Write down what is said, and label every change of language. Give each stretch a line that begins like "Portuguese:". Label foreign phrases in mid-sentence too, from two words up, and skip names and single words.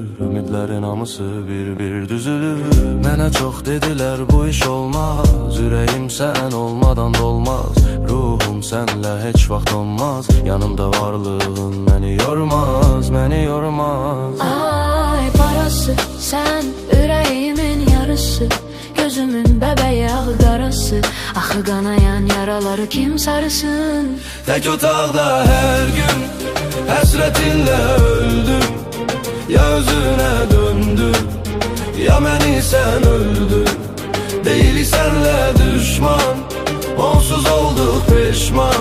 Azerbaijani: Ümidlerin hamısı bir düzülür. Mənə çox dediler bu iş olmaz.
Turkish: Yüreğim sen olmadan dolmaz. Ruhum senle hiç vaxt olmaz. Yanımda varlığın beni yormaz, beni yormaz. Ay parası sen yüreğimin yarısı. Gözümün bebeği qarası.
Azerbaijani: Axı qanayan yaraları kim sarısın? Tek otaqda her gün həsrətinlə öldüm. Ya özünə döndüm, ya məni sən öldün. Deyil sənlə düşman, onsuz olduq peşman.